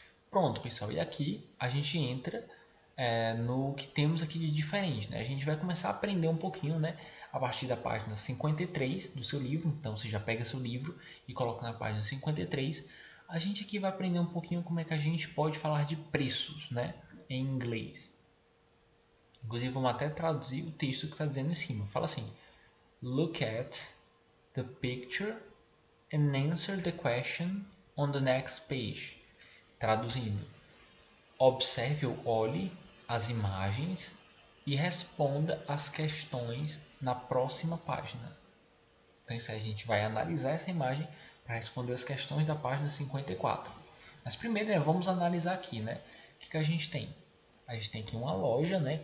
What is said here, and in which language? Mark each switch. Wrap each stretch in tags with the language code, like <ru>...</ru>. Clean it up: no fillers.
<pt>Pronto, pessoal. E aqui a gente entra no que temos aqui de diferente, né? A gente vai começar a aprender um pouquinho, né? A partir da página 53 do seu livro. Então, você já pega seu livro e coloca na página 53. A gente aqui vai aprender um pouquinho como é que a gente pode falar de preços, né? Em inglês. Inclusive, vamos até traduzir o texto que está dizendo em cima. Fala assim:</pt> <en>look at the picture and answer the question on the next page.</en> <pt>Traduzindo, observe ou olhe as imagens e responda as questões na próxima página. Então, isso aí, a gente vai analisar essa imagem para responder as questões da página 54. Mas primeiro, né, vamos analisar aqui, né? O que a gente tem? A gente tem aqui uma loja, né?</pt>